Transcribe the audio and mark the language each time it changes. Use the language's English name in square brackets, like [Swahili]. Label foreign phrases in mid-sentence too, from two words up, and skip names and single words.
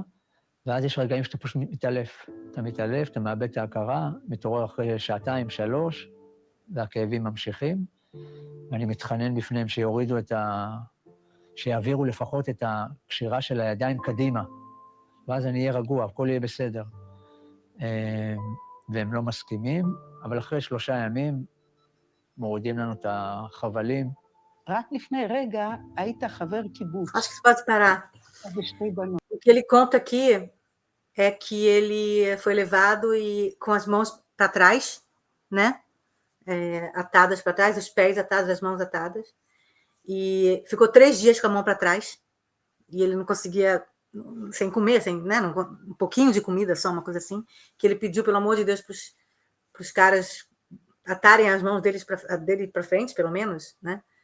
[Hebrew] ואז יש רגעים שאתה פשוט מתעלף. אתה מתעלף, אתה מאבד את ההכרה, מתעורר אחרי 2-3, והכאבים ממשיכים, ואני מתחנן בפניהם שיורידו שיעבירו לפחות את הקשירה של הידיים קדימה, ואז אני אהיה רגוע, הכל יהיה בסדר. והם לא מסכימים, אבל אחרי 3 ימים מורידים לנו את החבלים. רק לפני רגע היית חבר קיבוץ. [Portuguese] Acho que você pode parar. [Hebrew] ושתי בנות. [Portuguese] O que ele conta aqui é que ele foi levado e com as mãos para trás, né? Atadas para trás, os pés atados, as mãos atadas. E ficou 3 dias com a mão para trás, e ele não conseguia, sem comer, né, um pouquinho de comida, só uma coisa assim, que ele pediu, pelo amor de Deus, para os caras atarem as mãos dele para frente, pelo menos, né?